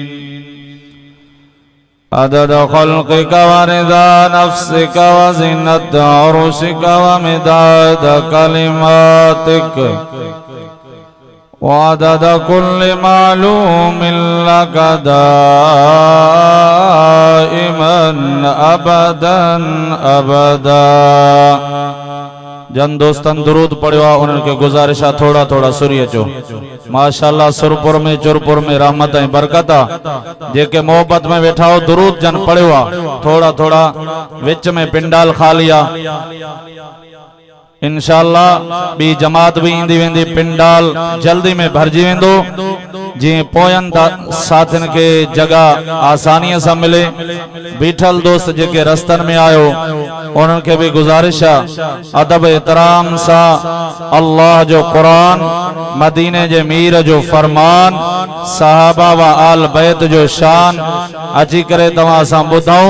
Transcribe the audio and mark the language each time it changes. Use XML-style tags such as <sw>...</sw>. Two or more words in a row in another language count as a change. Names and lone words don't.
<ar>عدد خلقك ورضا نفسك وزنة عرشك ومداد كلماتك وعدد كل معلوم لك دائما أبدا أبدا.</ar> <sd>जन दोस्तन दुरूद पढ़ियो आहे उन्हनि खे गुज़ारिश आहे थोड़ा थोड़ा सुरी अचो. माशाअल्लाह सुरपुर में चुरपुर में रहमत ऐं बरकत आहे. जेके मोहब्बत में वेठा हो दुरूद जन पढ़ियो आहे थोड़ा थोड़ा विच में पिंडाल खाली आहे. इंशाअल्लाह बी जमात भी ईंदी वेंदी. पिंडाल जल्दी में भरजी वेंदो जीअं पोयनि साथियुनि खे जगह आसानीअ सां मिले. बीठल दोस्त जेके रस्तनि में आयो उन्हनि खे भी गुज़ारिश आहे अदब एहतराम सां अल्लाह जो कुरान, मदीने जे मीर जो फरमान, सहाबा व आल बैत जो शान अची करे तव्हां सां ॿुधऊं.</sd>